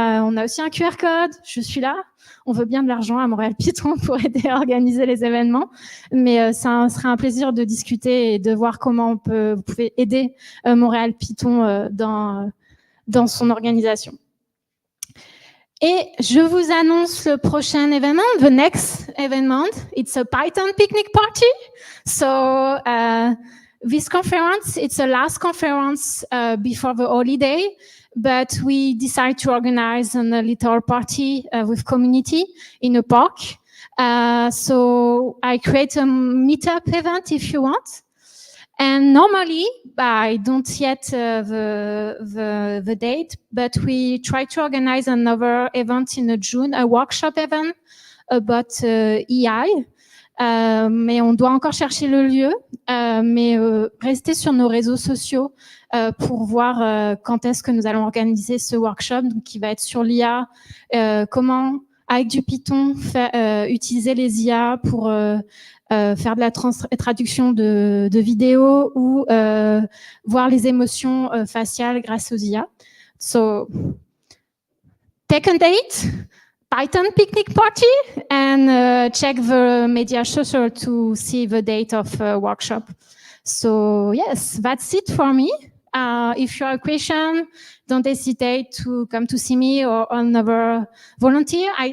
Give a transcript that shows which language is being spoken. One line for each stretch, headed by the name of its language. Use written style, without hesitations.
French: On a aussi un QR code. Je suis là. On veut bien de l'argent à Montréal Python pour aider à organiser les événements. Mais ça sera un plaisir de discuter et de voir comment vous pouvez aider Montréal Python dans son organisation. Et je vous annonce le prochain événement,
English: the next event. It's a Python picnic party. So, this conference, it's the last conference before the holiday, but we decided to organize a little party with community in a park. So I create a meetup event if you want. And normally, I don't yet the date, but we try to organize another event in June, a workshop event about AI.
French: Mais on doit encore chercher le lieu, mais restez sur nos réseaux sociaux pour voir quand est-ce que nous allons organiser ce workshop, donc qui va être sur l'IA, comment avec du Python utiliser les IA pour faire de la traduction de vidéos ou voir les émotions faciales grâce aux IA.
English: So, take a date. Python picnic party and check the media social to see the date of workshop. So yes, that's it for me. If you have a question, don't hesitate to come to see me or another volunteer.